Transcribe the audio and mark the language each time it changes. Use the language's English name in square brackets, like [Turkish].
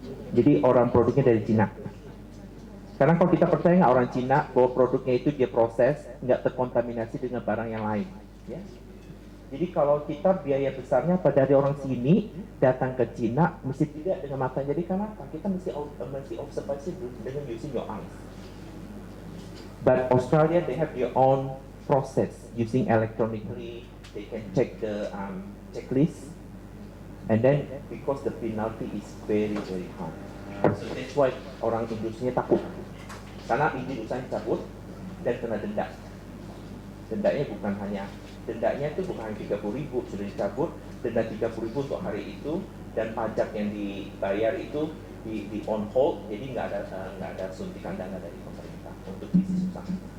[Indonesian] Jadi orang produknya dari Cina. Karena kalau kita percaya nggak orang Cina bahwa produknya itu dia proses nggak terkontaminasi dengan barang yang lain. Ya. Jadi kalau kita biaya besarnya pada dari orang sini datang ke Cina mesti tidak dengan mata. Jadi kenapa? Kita mesti observasi dengan [English] using your eyes. But Australia they have their own process using electronically. They can check the checklist, and then because the penalty is very high, so that's why [Indonesian] orang industrinya takut. Karena izin usaha dicabut dan kena denda. Dendanya bukan hanya 30.000 sudah dicabut, denda 30.000 untuk hari itu, dan pajak yang dibayar itu di on hold, jadi nggak ada suntikan dana dari pemerintah untuk bisnis usaha.